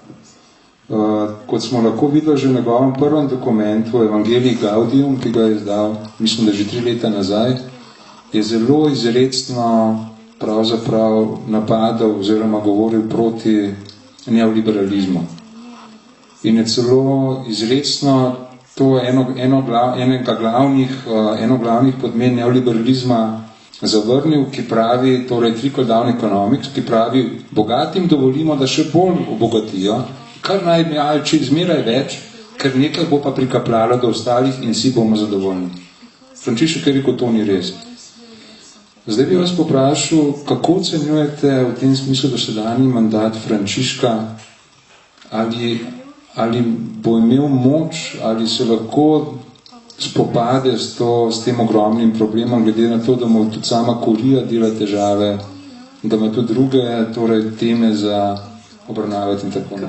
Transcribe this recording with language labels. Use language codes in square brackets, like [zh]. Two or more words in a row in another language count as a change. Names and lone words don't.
[sl] Kot smo lahko videli že v njegovem prvem dokumentu Evangelii Gaudium, ki ga je izdal, mislim, da že 3 leta nazaj, je zelo izrecno pravzaprav napadal oziroma govoril proti neoliberalizmu. In je celo izrecno to eno glavnih podmen neoliberalizma zavrnil, ki pravi, torej [en] trickle-down economics, [sl] ki pravi, bogatim dovolimo, da še bolj obogatijo, kar naj bi če zmeraj več, ker nekaj bo pa prikapljalo do ostalih in vsi bomo zadovoljni. Frančišek je rekel, to ni res. Zdaj bi vas poprašal, kako ocenjujete v tem smislu dosedanji mandat Frančiška, ali bo imel moč, ali se lahko spopade s tem ogromnim problemom, glede na to, da mu tudi sama Kurija dela težave, da ima tudi druge torej, teme za obravnavati in tako.